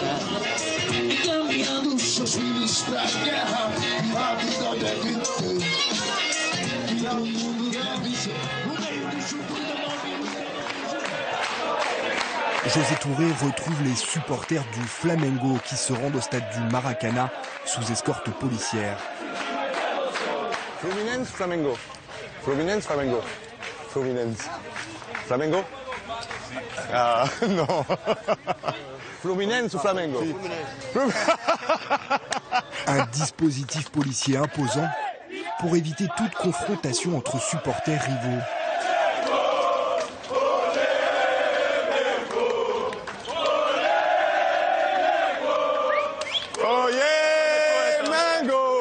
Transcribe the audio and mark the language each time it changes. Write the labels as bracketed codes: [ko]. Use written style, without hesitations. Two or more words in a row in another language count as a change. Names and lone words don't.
[fr] José Touré retrouve les supporters du Flamengo qui se rendent au stade du Maracanã sous escorte policière. Fluminense, Flamengo. Fluminense, Flamengo. Fluminense. Flamengo? Ah, non. Fluminense ou Flamengo? Un dispositif policier imposant pour éviter toute confrontation entre supporters rivaux. [en] Oh yeah, Mango!